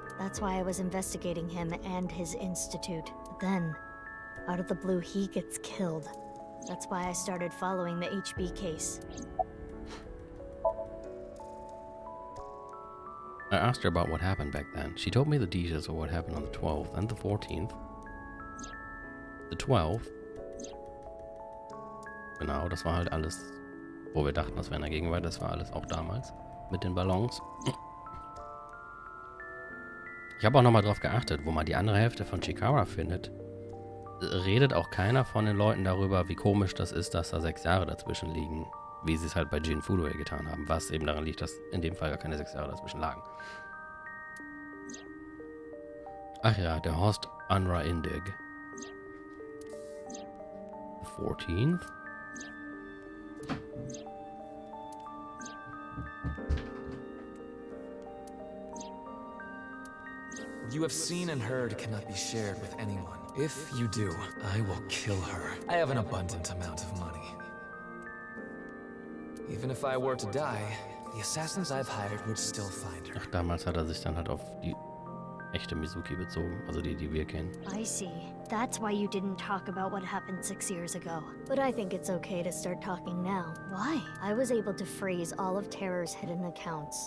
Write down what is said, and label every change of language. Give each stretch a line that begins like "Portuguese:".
English: That's why I was investigating him and his institute. But then, out of the blue, he gets killed. That's why I started following the HB case. I asked her about what happened back then. She told me the details of what happened on the 12th and the 14th. The 12th.
German: Genau, das war halt alles, wo wir dachten, das wäre in der Gegenwart. Das war alles auch damals mit den Ballons. Ich habe auch nochmal drauf geachtet, wo man die andere Hälfte von Chikara findet. Redet auch keiner von den Leuten darüber, wie komisch das ist, dass da 6 Jahre dazwischen liegen, wie sie es halt bei Jin Fudue getan haben, was eben daran liegt, dass in dem Fall gar keine 6 Jahre dazwischen lagen. Ach ja, der Horst Anra Indig.
English: 14th? What you have seen and heard cannot be shared with anyone. If you do, I will kill her. I have an abundant amount of money. Even if I were to die, the assassins I've hired would still find her.
German: Ach, damals hat er sich dann halt auf die echte Mizuki bezogen, also die wir kennen.
English: I see. That's why you didn't talk about what happened 6 years ago. But I think it's okay to start talking now. Why? I was able to freeze all of Terror's hidden accounts.